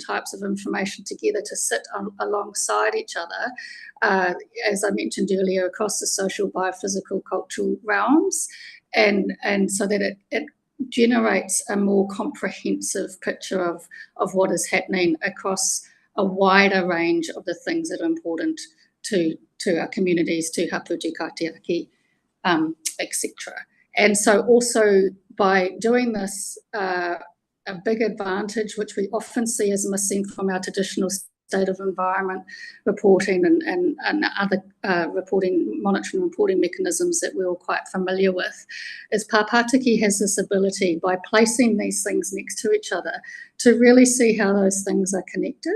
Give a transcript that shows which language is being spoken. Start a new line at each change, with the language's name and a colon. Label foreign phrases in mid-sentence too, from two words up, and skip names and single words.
English: types of information together to sit alongside each other, as I mentioned earlier, across the social, biophysical, cultural realms, and so that it generates a more comprehensive picture of what is happening across a wider range of the things that are important to our communities, to hapu,
Māori: te kaitiaki,
English: etc. And so also by doing this, a big advantage, which we often see as missing from our traditional state of environment reporting and other monitoring reporting mechanisms that we're all quite familiar with, is Pāpātiki has this ability, by placing these things next to each other, to really see how those things are connected.